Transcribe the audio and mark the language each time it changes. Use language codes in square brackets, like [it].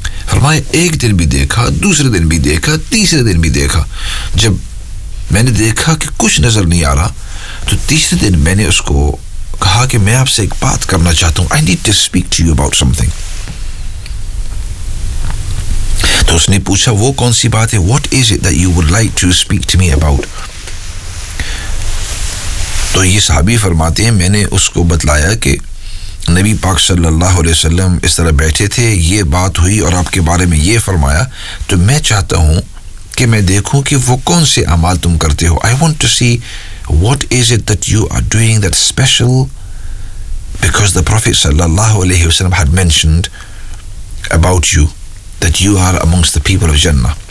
[ur] فرمایا ایک دن بھی دیکھا, دوسرے دن بھی دیکھا, تیسرے دن بھی دیکھا. جب میں نے دیکھا کہ کچھ نظر نہیں آ رہا تو تیسرے دن میں نے اس کو کہا کہ میں آپ سے ایک بات کرنا چاہتا ہوں, [en] I need to speak to you about something. [ur] تو اس نے پوچھا وہ کون سی بات ہے, [en] what is it that you would like to speak to me about. [ur] تو یہ صحابی فرماتے ہیں میں نے اس کو بتلایا کہ نبی پاک صلی اللہ علیہ وسلم اس طرح بیٹھے تھے, یہ بات ہوئی اور آپ کے بارے میں یہ فرمایا, تو میں چاہتا ہوں کہ میں دیکھوں کہ وہ کون سے اعمال تم کرتے ہو. [en] I want to see what is it that you are doing that special because the prophet صلی اللہ علیہ وسلم had mentioned about you that you are amongst the people of جنہ.